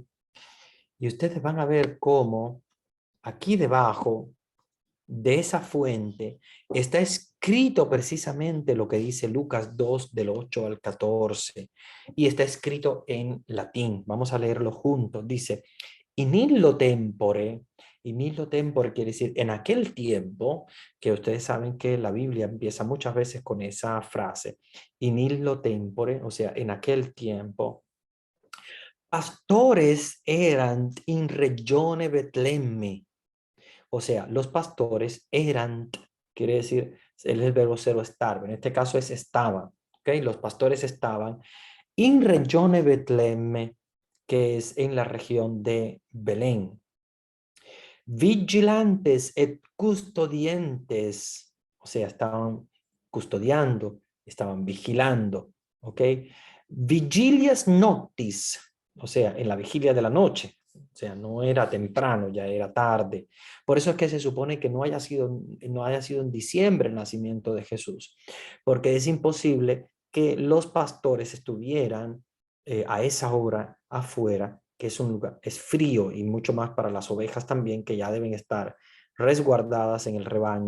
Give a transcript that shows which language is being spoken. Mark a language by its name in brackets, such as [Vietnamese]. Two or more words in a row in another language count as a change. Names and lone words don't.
[Spanish] Y ustedes van a ver cómo aquí debajo de esa fuente está escrito precisamente lo que dice Lucas 2 del 8 al 14, y está escrito en latín. Vamos a leerlo juntos. Dice: [Latin] in illo tempore. In illo tempore [Spanish] quiere decir en aquel tiempo, que ustedes saben que la Biblia empieza muchas veces con esa frase, [Latin] in illo tempore, [Spanish] o sea, en aquel tiempo. [Latin] Pastores eran in regione Betlemme. [Spanish] O sea, los pastores eran, quiere decir, el verbo ser o estar, en este caso es estaban, ¿ok? Los pastores estaban [Latin] in regione Betlemme, [Spanish] que es en la región de Belén. [Latin] Vigilantes et custodientes, [Spanish] o sea, estaban custodiando, estaban vigilando, ¿ok? [Latin] Vigilias noctis, [Spanish] o sea, en la vigilia de la noche. O sea, no era temprano, ya era tarde. Por eso es que se supone que no haya sido en diciembre el nacimiento de Jesús, porque es imposible que los pastores estuvieran a esa hora afuera, que es un lugar, es frío, y mucho más para las ovejas también, que ya deben estar resguardadas en el rebaño.